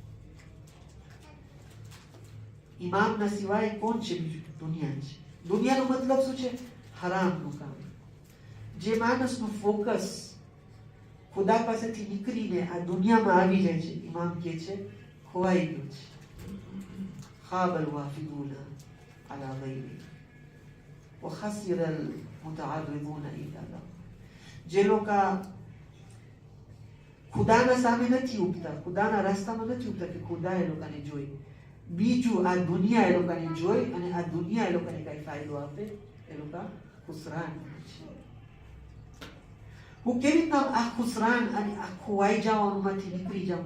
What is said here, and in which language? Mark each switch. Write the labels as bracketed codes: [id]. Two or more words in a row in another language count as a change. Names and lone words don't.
[gu] ઇમામના સિવાય કોણ છે બીજું? દુનિયા છે. દુનિયાનો મતલબ શું છે? હરામનું કામ. જે માણસનું ફોકસ ખુદા પાસેથી નીકળીને આ દુનિયામાં આવી જાય છે, ઇમામ કહે છે ખોવાઈ ગયું છે. [ar] خاب الوافدون على غيري وخسر المتعرضون إلا له. [gu] જે લોકો ખુદાના સામે નથી ઉભતા, ખુદાના રસ્તામાં નથી ઉભતા કે ખુદા એ લોકોને જોઈ, બીજું આ દુનિયા એ લોકોને જોઈ અને આ દુનિયા એ લોકોને કઈ ફાયદો આપે, એ લોકો ખુસરાન છે. હું કેવી રીતના આ ખુસરાન અને આ ખોવાઈ જવાનું માંથી નીકળી જાઉં?